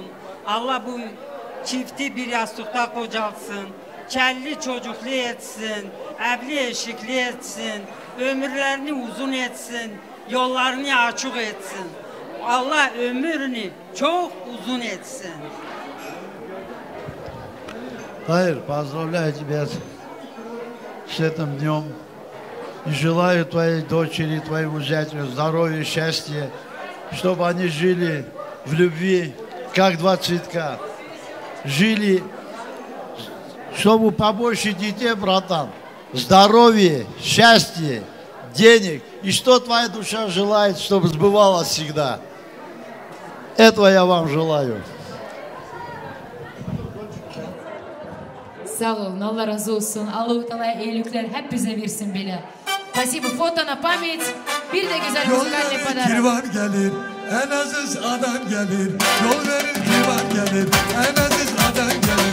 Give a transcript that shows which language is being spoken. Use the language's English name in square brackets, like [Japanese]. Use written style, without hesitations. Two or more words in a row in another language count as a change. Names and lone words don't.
[Turkish] Allah bu çifti bir yastıkta kocalsın. Kelli çocuklu etsin, evli eşikli etsin, ömürlerini uzun etsin, yollarını açık etsin. Allah ömrünü çok uzun etsin. Tahir, [Russian] поздравляю тебя с этим днем. И желаю твоей дочери, твоему зятю здоровья, счастья, чтобы они жили в любви, как два цветка. Жили, чтобы побольше детей, братан, здоровья, счастья, денег. И что твоя душа желает, чтобы сбывалось всегда. Этого я вам желаю. [Turkish] Sağ olun, Allah razı olsun. Allah-u Teala iyilikler hep bize versin bile. [Russian] Спасибо. Фото на память. [Turkish] Bir de güzel müzikalli [Russian] pодарок. [Turkish] Kirvan gelir, en aziz adam gelir. Yol verir kirvan gelir, en aziz adam gelir.